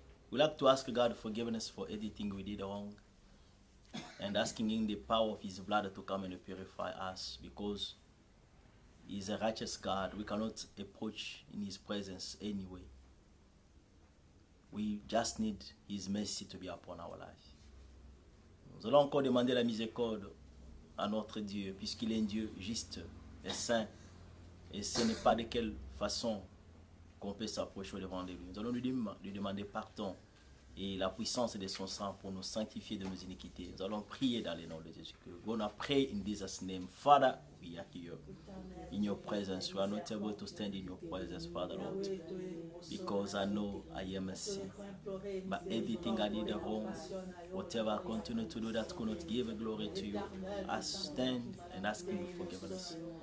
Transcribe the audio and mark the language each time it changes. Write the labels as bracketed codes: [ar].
[en] We like to ask God forgiveness for anything we did wrong. And asking in the power of his blood to come and purify us. Because he is a righteous God. We cannot approach in his presence anyway. We just need his mercy to be upon our life. [fr] Nous allons encore demander la miséricorde à notre Dieu, puisqu'il est un Dieu juste et saint. Et ce n'est pas de quelle façon qu'on peut s'approcher devant lui. Nous allons lui demander pardon et la puissance de son sang pour nous sanctifier de nos iniquités. Nous allons prier dans le nom de Jésus. [en] We're going to pray in Jesus' name. Father, we are here in your presence. We are not able to stand in your presence, Father Lord, because I know I am a sinner. But everything I did wrong, whatever I continue to do that could not give glory to you, I stand and ask you for forgiveness.